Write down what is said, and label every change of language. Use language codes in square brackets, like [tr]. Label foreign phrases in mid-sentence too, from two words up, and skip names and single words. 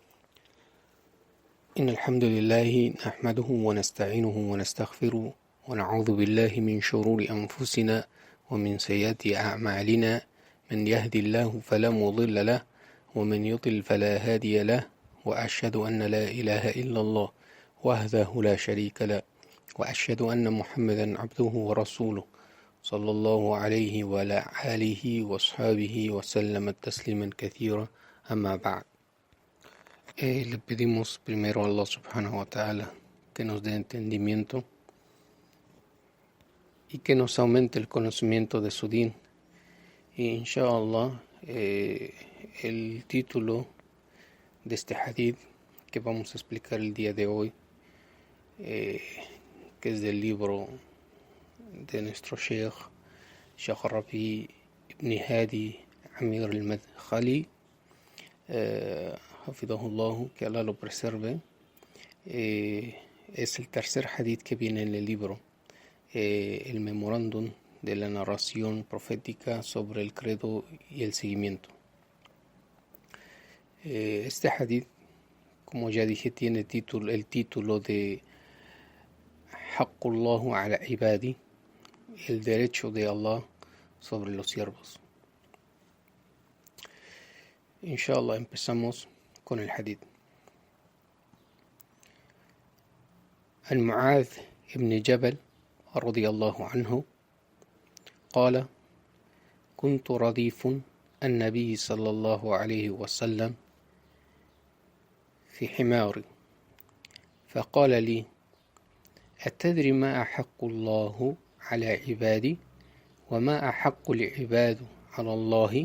[ar] إن الحمد لله نحمده ونستعينه ونستغفره ونعوذ بالله من شرور أنفسنا ومن سيئات أعمالنا، من يهدي الله فلا مضل له ومن يضلل فلا هادي له، وأشهد أن لا إله إلا الله وحده لا شريك له، وأشهد أن محمدا عبده ورسوله صلى الله عليه وعلى آله وأصحابه وسلم تسليما كثيرا. أما بعد. [es] Le pedimos primero a Allah [ar] سبحانه وتعالى [es] que nos dé entendimiento y que nos aumente el conocimiento de su din. Y inshallah, el título de este hadith que vamos a explicar el día de hoy, que es del libro de nuestro Sheikh Rabi ibn Hadi Amir al-Madkhali, Hafidahullah, que Allah lo preserve. Es el tercer hadith que viene en el libro, el memorándum de la narración profética sobre el credo y el seguimiento. Este hadith, como ya dije, tiene el título de [ar] حق الله على عبادي, [es] el derecho de Allah sobre los siervos. Inshallah, empezamos con el hadith. [ar] عن معاذ بن جبل رضي الله عنه قال: كنت رديف النبي صلى الله عليه وسلم في حمار، فقال لي: أتدري ما أحق الله على عبادي وما أحق العباد على الله؟